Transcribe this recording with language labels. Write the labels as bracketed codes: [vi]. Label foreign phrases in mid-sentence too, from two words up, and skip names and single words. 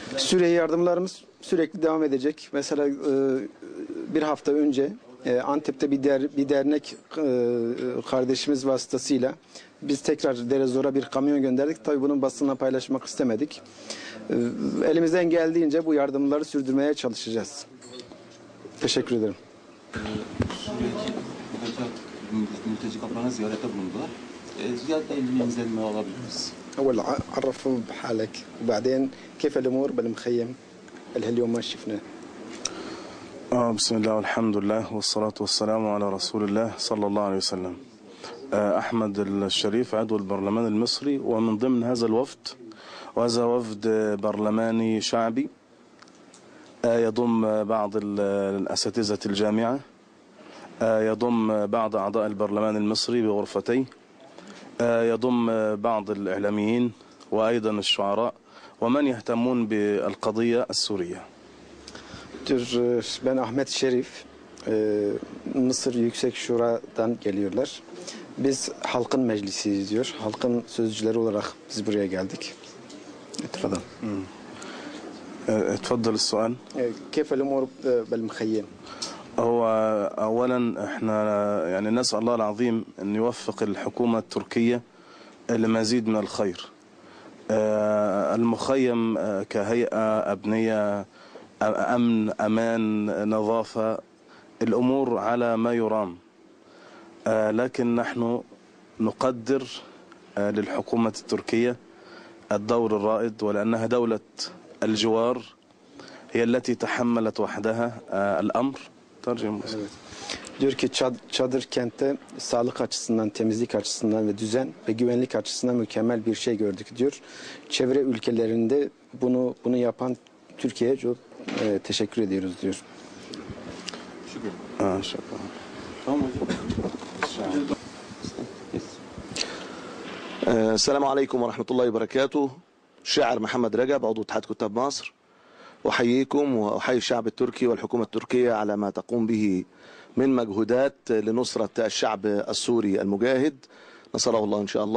[tr] Suriye yardımlarımız sürekli devam edecek. Mesela bir hafta önce Antep'te bir dernek kardeşimiz vasıtasıyla biz tekrar Dere Zor'a bir kamyon gönderdik. Tabii bunun basınla paylaşmak istemedik. Elimizden geldiğince bu yardımları sürdürmeye çalışacağız. Teşekkür ederim. Suriye'deki mülteci kamplarına ziyarette bulundular. Ziyarette ilginizden ne alabiliriz? [ar] أول عرفوا بحالك وبعدين كيف الأمور بالمخيم اللي اليوم ما شفناه. بسم الله والحمد لله والصلاة والسلام على رسول الله صلى الله عليه وسلم. أحمد الشريف عضو البرلمان المصري ومن ضمن هذا الوفد، وهذا وفد برلماني شعبي يضم بعض الأساتذة الجامعة، يضم بعض أعضاء البرلمان المصري بغرفتيه، يضم بعض الإعلاميين وأيضا الشعراء ومن يهتمون بالقضية السورية. [tr] Ben Ahmet Şerif, Mısır Yüksek Şura'dan geliyorlar. Biz halkın meclisiyiz diyor. Halkın sözcüleri olarak biz buraya geldik. [ar] Tfadal. تفضل السؤال. كيف الأمور بالمخيم؟ هو أولا احنا يعني نسأل الله العظيم أن يوفق الحكومة التركية لمزيد من الخير. المخيم كهيئة أبنية، أمن، أمان، نظافة، الأمور على ما يرام، لكن نحن نقدر للحكومة التركية الدور الرائد، ولأنها دولة الجوار هي التي تحملت وحدها الأمر. ترجم. [tr] Diyor ki çadır kentte sağlık açısından, temizlik açısından ve düzen ve güvenlik açısından mükemmel bir şey gördük diyor. Çevre ülkelerinde bunu yapan Türkiye'ye çok teşekkür ediyoruz diyor. [ar] شكرا. [tr] Tamam hocam. [ar] السلام عليكم ورحمة الله وبركاته. شاعر محمد رجب، عضو اتحاد كتاب مصر. أحييكم وأحيي الشعب التركي والحكومة التركية على ما تقوم به من مجهودات لنصرة الشعب السوري المجاهد، نصره الله إن شاء الله.